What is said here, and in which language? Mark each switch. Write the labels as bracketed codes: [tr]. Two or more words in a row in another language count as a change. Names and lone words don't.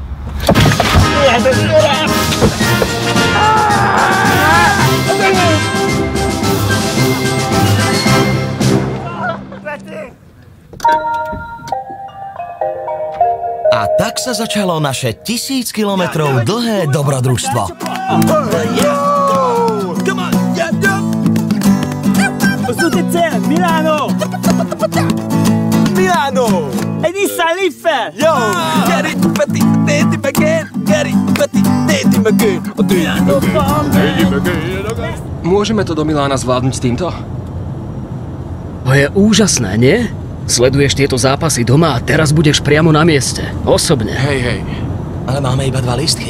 [sk] A tak sa začalo naše 1000 kilometrov dlhé dobrodružstvo. Milano! Milano! E Nissan Leaf! Yo! [en] Get it, but it again! Get it, but it again! [sk] Môžeme to do Milána zvládnuť s týmto? To je úžasné, nie? Sleduješ tieto zápasy doma a teraz budeš priamo na mieste. Osobne. Hej. Ale máme iba 2 lístky.